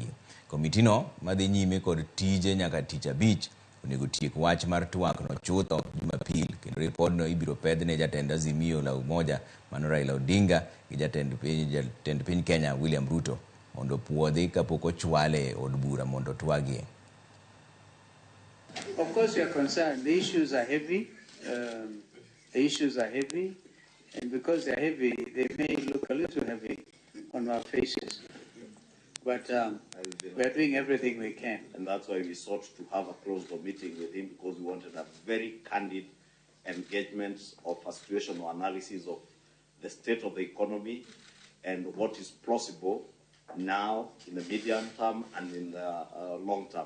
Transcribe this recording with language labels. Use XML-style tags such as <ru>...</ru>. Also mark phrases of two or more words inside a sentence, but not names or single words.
<luo>Komitino madhi nyime kod tije nyaka tich abich onego tiek wach mar twak no chutho Jumapil, kendo ripodno ibiro pedhne jatend Azimio la Umoja mano Raila Odinga gi jatend piny Kenya William Ruto mondo puodhi kapok ochwale od bura mondo twagie.</luo> <en>Of course, we are concerned. The issues are heavy. And because they are heavy, they may look a little heavy on our faces. But we are doing everything we can. And that's why we sought to have a closed meeting with him, because we wanted a very candid engagement of a situational analysis of the state of the economy and what is possible now in the medium term and in the long term.</en>